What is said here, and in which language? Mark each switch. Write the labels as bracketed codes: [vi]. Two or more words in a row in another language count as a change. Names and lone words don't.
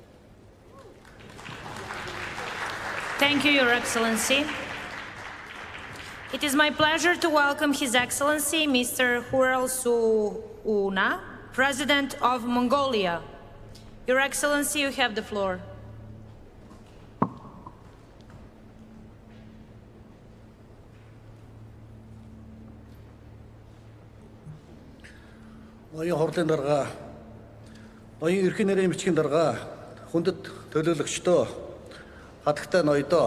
[en] Thank you, Your Excellency. It is my pleasure to welcome His Excellency Mr. Hurel Suuna, President of Mongolia. Your Excellency, you have the floor. [mn] Ноён хурлын дарга, ноён эрхийн нэрийн бичгийн дарга, хүндэт төлөөлөгчдөө, хатагтай ноёдоо,